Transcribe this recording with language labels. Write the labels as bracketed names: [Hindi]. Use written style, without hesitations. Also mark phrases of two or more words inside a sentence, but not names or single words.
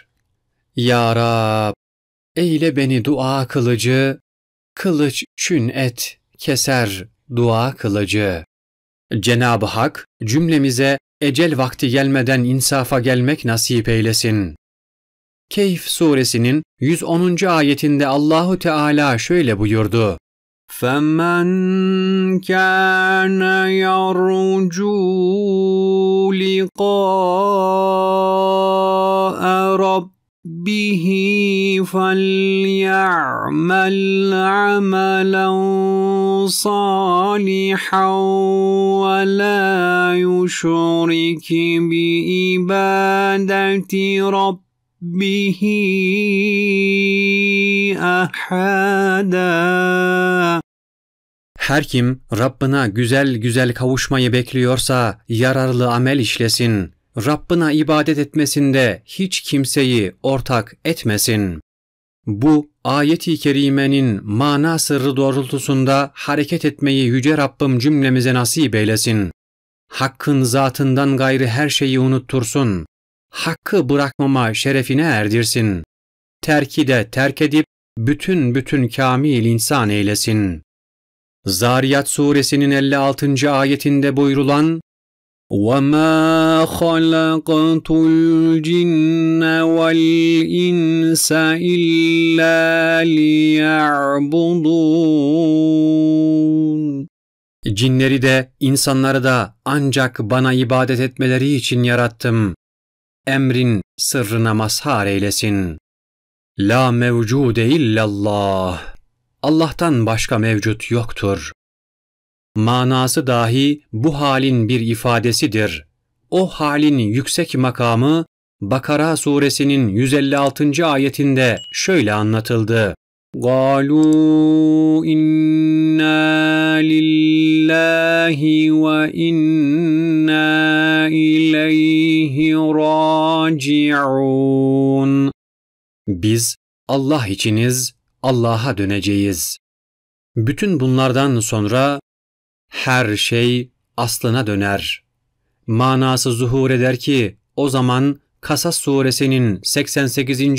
[Turkish] Ya Rab, eyle beni dua kılıcı, kılıç çün et, keser dua kılıcı. Cenab-ı Hak cümlemize ecel vakti gelmeden insafa gelmek nasip eylesin. Kehf suresinin 110. ayetinde Allahu Teala şöyle buyurdu. [Arabic] فَمَنْ كَانَ يَرْجُو لِقَاءَ رَبِّهِ فَلْيَعْمَلْ عَمَلًا صَالِحًا وَلَا يُشْرِكْ بِعِبَادَةِ رَبِّهِ أَحَدًا. [Turkish] Her kim Rabbına güzel güzel kavuşmayı bekliyorsa yararlı amel işlesin. Rabbına ibadet etmesinde hiç kimseyi ortak etmesin. Bu ayet-i kerimenin mana sırrı doğrultusunda hareket etmeyi Yüce Rabbim cümlemize nasip eylesin. Hakkın zatından gayrı her şeyi unuttursun. Hakkı bırakmama şerefine erdirsin. Terki de terk edip bütün kamil insan eylesin. Zariyat suresinin 56. ayetinde buyurulan [Arabic] وَمَا خَلَقْتُ الْجِنَّ وَالْإِنسَ إِلَّا لِيَعْبُدُونَ. [Turkish] Cinleri de insanları da ancak bana ibadet etmeleri için yarattım. Emrin sırrına mazhar eylesin. [Arabic] لا موجود إلا الله. [Turkish] Allah'tan başka mevcut yoktur. Manası dahi bu halin bir ifadesidir. O halin yüksek makamı Bakara suresinin 156. ayetinde şöyle anlatıldı. [Arabic] قَالُوا إِنَّا لِلَّهِ وَإِنَّا إِلَيْهِ رَاجِعُونَ. [Turkish] Biz Allah içiniz, Allah'a döneceğiz. Bütün bunlardan sonra her şey aslına döner. Manası zuhur eder ki o zaman Kasas suresinin 88.